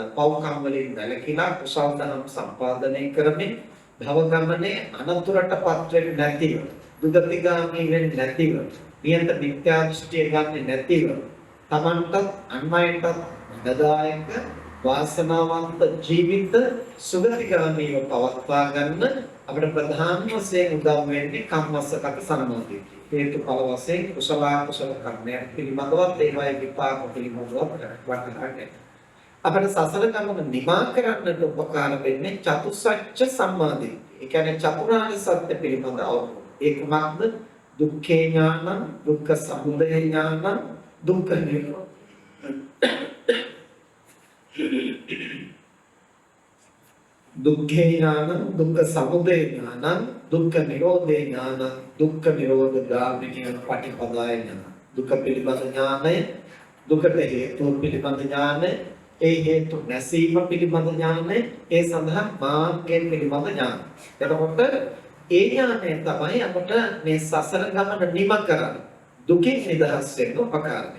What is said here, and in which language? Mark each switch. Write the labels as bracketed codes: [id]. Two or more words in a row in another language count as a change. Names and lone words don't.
[si] පව්කම් වලින් වැළකීලා කුසල ධර්ම සම්පාදනය කරමින් භව ගමනේ අනතුරටපත් වෙන්නේ නැතිව, දුගතිගාමී වෙන්නේ නැතිව, නියත මිත්‍යා දෘෂ්ටිය ගන්නේ නැතිව, තමන්ට අන්වයන්ට දදායක වාසනාවන්ත ජීවිත සුගතිගාමීව පවත්වා ගන්න අපිට ප්‍රධාන වශයෙන් උදව් වෙන්නේ [pi] කම්මස්සගත සම්මාදිට්ඨිය. [si] හේතුඵල වශයෙන් කුසල කුසල කර්මයන් පිළිබඳවත් ඒවායේ විපාක පිළිබඳවත් වටහා ගන්න. අපිට සසල ගමන නිමා කරන්නට උපකාර වෙන්නේ චතුස්සත්‍ය සම්මාදිට්ඨිය. ඒ කියන්නේ චතුරාර්ය සත්‍ය පිළිබඳ අවබෝධය. ඒ කුමක්ද? [pi] දුක්ඛේ ඥානං, දුක්ඛ සමුදය ඥානං, දුක්ඛ නිරෝධ. දුක්ඛේ ඥානං, දුක්ඛ සමුදය ඥානං, දුක්ඛ නිරෝධේ ඥානං, දුක්ඛ නිරෝධ ගාමිනී පටිපදාය ඥානං. [si] දුක පිළිබඳ ඥානය, දුකට හේතු පිළිබඳ ඥානය, ඒ හේතු නැසීම පිළිබඳ ඥානය, ඒ සඳහා මාර්ගයෙන් පිළිබඳ ඥානය. එතකොට ඒ ඥානය තමයි අපට මේ සසර ගමන නිම කරන්නේ. දුකින් නිදහස් වෙන්න උපකාර වෙන්නේ.